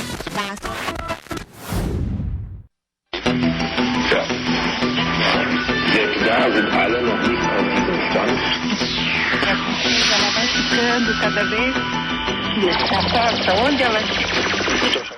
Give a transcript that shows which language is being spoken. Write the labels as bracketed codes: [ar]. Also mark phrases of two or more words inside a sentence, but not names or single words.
[de] Da sind alle noch nicht auf diesem Stand. [pt] Ela vai ficando cada vez nessa porta, onde ela fica.